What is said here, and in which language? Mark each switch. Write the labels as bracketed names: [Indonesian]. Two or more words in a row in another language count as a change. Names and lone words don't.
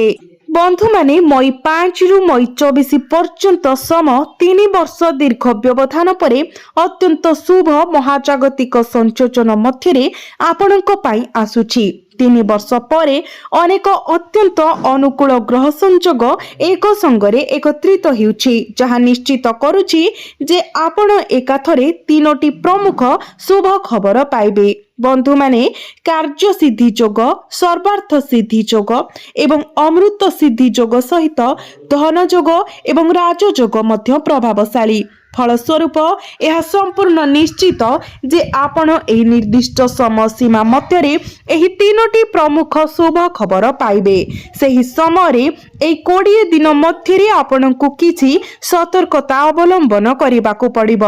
[Odia] ବନ୍ଧୁ ମାନେ ମଇ 5 ରୁ ମଇ 24 ପର୍ଯ୍ୟନ୍ତ ସମ 3 ବର୍ଷ ଦୀର୍ଘ ବ୍ୟବଧାନ ପରେ ଅତ୍ୟନ୍ତ ଶୁଭ ମହାଜାଗତିକ ସଂଯୋଜନ ମଧ୍ୟ ଆପଣଙ୍କ ପାଇଁ ଆସୁଛି। 3 ବର୍ଷ ପରେ ଅନେକ ଅତ୍ୟନ୍ତ ଅନୁକୂଳ ଗ୍ରହ ସଂଯୋଗ ଏକ ସଙ୍ଗରେ ଏକତ୍ରିତ ହେଉଛି ଯାହା ନିଶ୍ଚିତ କରୁଛି ଯେ ଆପଣ ଏକାଥରେ ତିନୋଟି ପ୍ରମୁଖ ଶୁଭ ଖବର ପାଇବେ। ବନ୍ଧୁ ମାନେ କାର୍ଯ୍ୟ ସିଦ୍ଧି ଯୋଗ ସର୍ବାର୍ଥ ସିଦ୍ଧି ଯୋଗ ଏବଂ ଅମୃତ ସିଦ୍ଧି ଯୋଗ ସହିତ ଧନ ଯୋଗ ଏବଂ ରାଜଯୋଗ ମଧ୍ୟ ପ୍ରଭାବଶାଳୀ। ଫଳସ୍ୱରୂପ यह ସମ୍ପୂର୍ଣ୍ଣ ନିଶ୍ଚିତ ଯେ ଆପଣ ଏହି ନିର୍ଦ୍ଦିଷ୍ଟ ସମୟ ସୀମା ମଧ୍ୟ ଏହି ତିନୋଟି ପ୍ରମୁଖ ଶୁଭ ଖବର ପାଇବେ। ସହି ସମୟ ଏହି 20 ଦିନ ମଧ୍ୟ ଆପଣଙ୍କୁ କିଛି ସତର୍କତା ଅବଲମ୍ବନ କରିବାକୁ ପଡ଼ିବ।